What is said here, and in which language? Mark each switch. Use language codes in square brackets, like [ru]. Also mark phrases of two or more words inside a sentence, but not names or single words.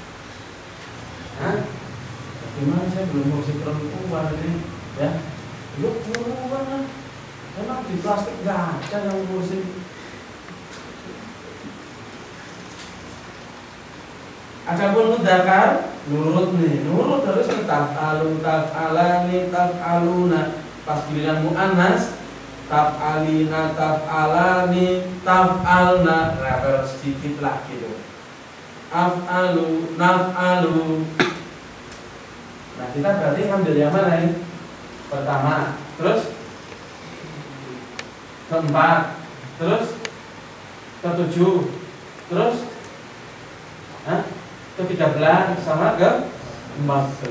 [id] Gimana saya belum ngurusin perempuan ini, ya? Yuk perempuan, emang di plastik nggak ada yang ngurusin. Adapun mudzakkar, nurut nih, nurut harus taf'alu, [ar] taf'alani, taf'aluna. [id] Pas giliran [ar] mu'annas, taf'alina, taf'alani, taf'alna. [id] Rewel sedikit lah gitu. [ar] Af'alu, naf'alu. [id] Nah kita berarti ambil yang mana ini? Pertama, terus keempat, terus ketujuh, terus ke-13 sama ke-14.